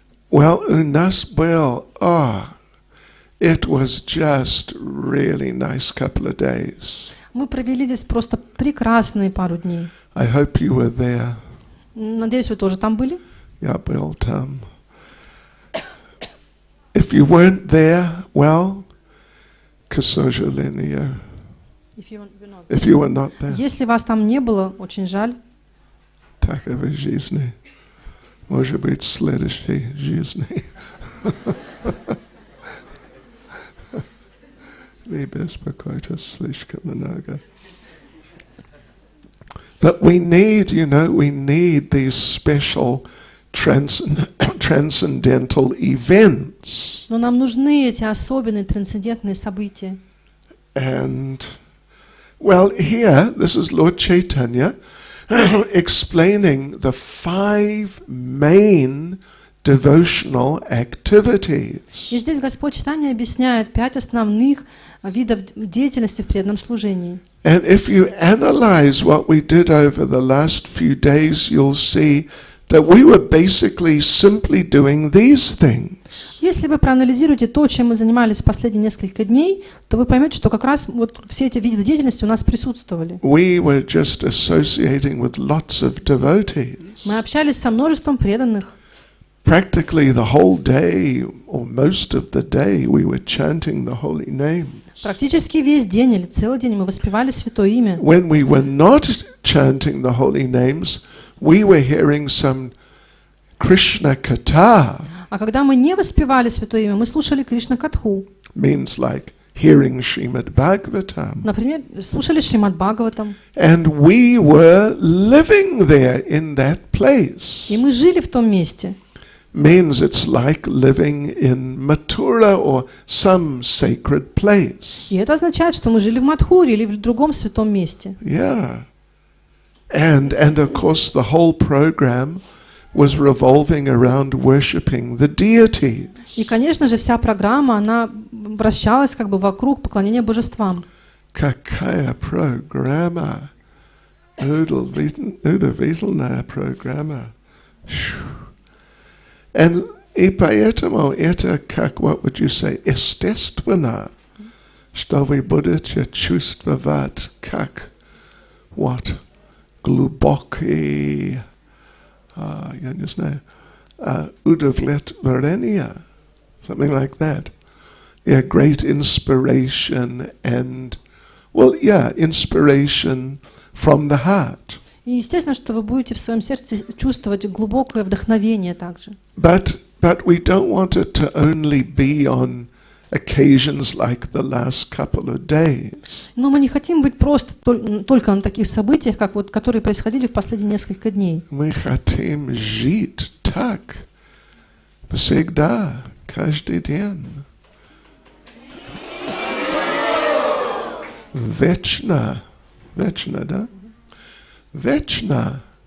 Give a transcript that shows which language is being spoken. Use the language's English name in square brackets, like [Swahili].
[English] Well, [Russian] у нас был, [English] it was just really nice couple of days. [Russian] Мы провели здесь просто прекрасные пару дней. [English] I hope you were there. [Russian] Надеюсь, вы тоже там были? Я был там. [English] If you weren't there, well, [Russian] к сожалению. [English] If you were not there. [Russian] Если вас там не было, очень жаль. Такова жизнь. Может быть, в следующей жизни. Не беспокойтесь слишком много. [English] But we need, we need these special transcendental events. [Russian] Но нам нужны эти особенные трансцендентные события. [English] And, well, here, this is Lord Chaitanya explaining the 5 main devotional activities. [Russian] И здесь Господь Чайтанья объясняет 5 основных видов деятельности в преданном служении. [English] And if you analyze what we did over the last few days, you'll see that we were basically simply doing these things. [Russian] Если вы проанализируете то, чем мы занимались в последние несколько дней, то вы поймете, что как раз вот все эти виды деятельности у нас присутствовали. [English] We were just associating with lots of devotees. [Russian] Мы общались со множеством преданных. [English] Practically the whole day, or most of the day, we were chanting the holy name. [Russian] Практически весь день или целый день мы воспевали Святое Имя. [English] When we were not chanting the holy names, we were hearing some Krishna Katha. [Russian] А когда мы не воспевали Святое Имя, мы слушали Кришна Катху. [English] Means like hearing Srimad Bhagavatam. [Russian] Например, слушали Шримад Бхагаватам. [English] And we were living there in that place. [Russian] И мы жили в том месте. [English] Means it's like living in Mathura or some sacred place. [Russian] И это означает, что мы жили в Мадхуре или в другом святом месте. [English] Yeah. And of course the whole program was revolving around worshipping the deity. [Russian] И, конечно же, вся программа, она вращалась как бы вокруг поклонения божествам. Какая программа? Удивительная программа. И поэтому это, как, [English] what would you say, [Russian] естественно, что вы будете чувствовать как глубокий, я не знаю, удовлетворение, [English] something like that. Yeah, great inspiration and, inspiration from the heart. [Russian] И естественно, что вы будете в своем сердце чувствовать глубокое вдохновение также. [English] But we don't want it to only be on occasions like the last couple of days. [Russian] Но мы не хотим быть просто только на таких событиях, как вот, которые происходили в последние несколько дней. Мы хотим жить так, всегда, каждый день. Вечно, да? Вечно.